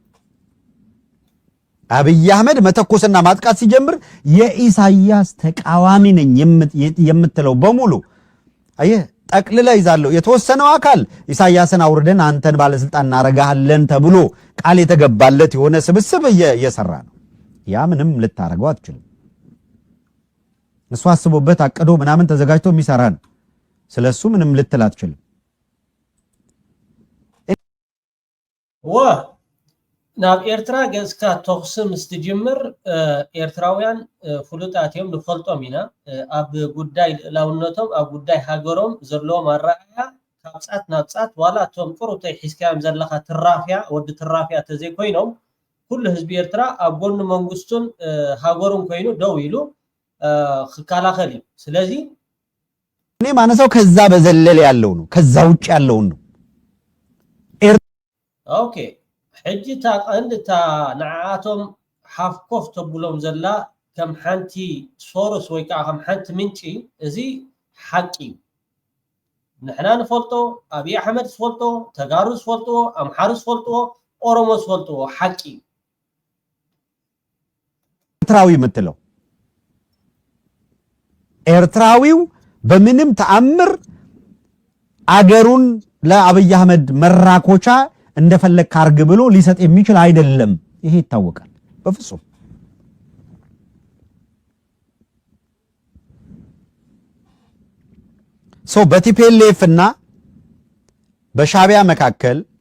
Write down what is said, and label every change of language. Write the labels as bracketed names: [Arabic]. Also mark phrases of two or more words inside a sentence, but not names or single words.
[Amharic] አብይ አህመድ መተኮስና ማጥቃት ሲጀምር የኢሳያስ ተቃዋሚ ነኝ የምትለው በሙሉ አየ ጠቅልላ ይዛለው። የተወሰነው አካል ኢሳያስን አውርደን አንተን ባለስልጣን እናረጋለን ተብሎ ቃል የተገባለት የሆነ ስብስብ እየሰራ ነው። ያ ምንም ልታረገው አትችልም። እሱ አስቦበት አቅዶ ምናምን ተዘጋጅቶ የሚሰራ ነው። ስለሱ ምንም ልትል አትችልም። [Tigrinya] ናብ ኤርትራ ገዝካ ተኩስ ምስትጅምር ኤርትራውያን ፍሉጣት እዮም ንፈልጦም ኢና ኣብ ጉዳይ ልእላውነቶም ኣብ ጉዳይ ሃገሮም ዘለዎም ኣረኣያ ካብ ፃት ናብ ፃት ዋላ እቶም ቁሩብተይ ሒዝካዮም ዘለካ ትራፍያ ወዲ ትራፍያ ተዘይኮይኖም ኩሉ ህዝቢ ኤርትራ ኣብ ጎኒ መንግስቱን ሃገሩን ኮይኑ ደው ኢሉ ክከላኸል እዩ። ስለዚ [Amharic] እኔ ማነሳው ከዛ በዘለለ ያለው ነው ከዛ ውጭ ያለው ነው [Tigrinya] ኦኬ ሕጂ ታቀንታ ንዓቶም ሓፍኮፍ ተብሎም ዘላ ከም ሓንቲ ሶርስ ወይ ከዓ ከም ሓንቲ ምንጪ እዚ ሓቂ ንሕና ንፈልጦ አብይ አሕመድ ዝፈልጦ ተጋሩ ዝፈልጦ አምሓሩ ዝፈልጦ ኦሮሞ ዝፈልጦ ሓቂ [Amharic] ኤርትራዊ የምትለው ኤርትራዊው በምንም ተአምር አገሩን ለአብይ አህመድ መራኮቻ እንደፈለክ ካርግ ብሎ ሊሰጥ የሚችል አይደለም ይሄ ይታወቃል በፍጹም ሶ በቲፒኤልኤፍ እና በሻቢያ መካከል